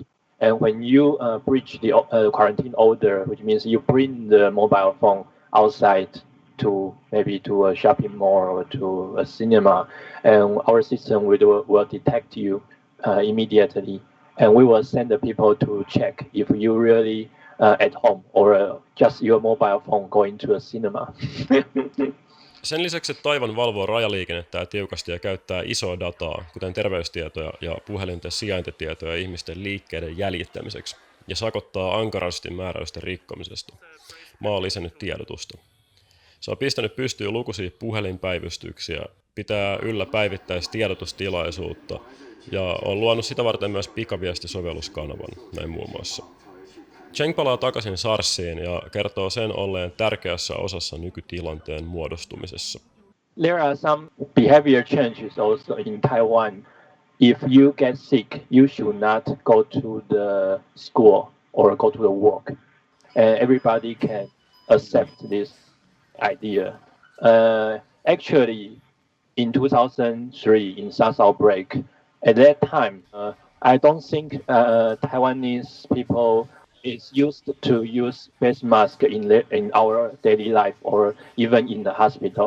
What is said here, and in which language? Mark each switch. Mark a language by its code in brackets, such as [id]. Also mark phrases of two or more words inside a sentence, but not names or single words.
[en] And when you breach the quarantine order, which means you bring the mobile phone outside to maybe to a shopping mall or to a cinema, and our system will detect you immediately, and we will send the people to check if you really at home or just your mobile phone going to a cinema. [fi] Sen lisäksi, että Taiwan valvoo rajaliikennettä tiukasti ja käyttää isoa dataa, kuten terveystietoja ja puhelinten sijaintitietoja ihmisten liikkeiden jäljittämiseksi, ja sakottaa ankarasti määräysten rikkomisesta, maa on lisännyt tiedotusta. Se on pistänyt pystyyn lukuisia puhelinpäivystyksiä, pitää yllä päivittäistiedotustilaisuutta ja on luonut sitä varten myös pikaviestisovelluskanavan, näin muun muassa. Cheng palaa takaisin SARSiin ja kertoo sen olleen tärkeässä osassa nykytilanteen muodostumisessa. [en] There are some behavior changes also in Taiwan. If you get sick, you should not go to the school or go to the work. Everybody can accept this idea. Actually, in 2003, in SARS outbreak, at that time, I don't think Taiwanese people is used to use face mask in our daily life or even in the hospital.